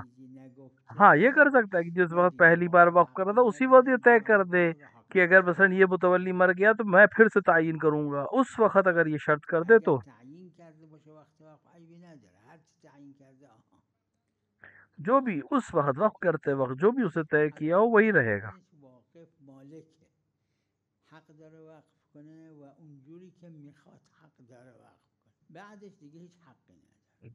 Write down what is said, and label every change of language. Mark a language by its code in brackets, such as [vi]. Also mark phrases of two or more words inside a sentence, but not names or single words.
[ur] ہاں یہ کر سکتا ہے کہ جس وقت پہلی بار وقف کر رہا تھا اسی وقت یہ طے کر دے کہ اگر مثلا یہ متولی مر گیا تو میں پھر سے تعین کروں گا. اس وقت اگر یہ شرط کر دے تو جو بھی اس وقت وقف کرتے وقت جو بھی اسے طے کیا ہو وہی رہے گا. [fa] حق داره وقف کنه و اونجوری که میخواد حق داره وقف کنه، بعدش دیگه هیچ حقی نداره.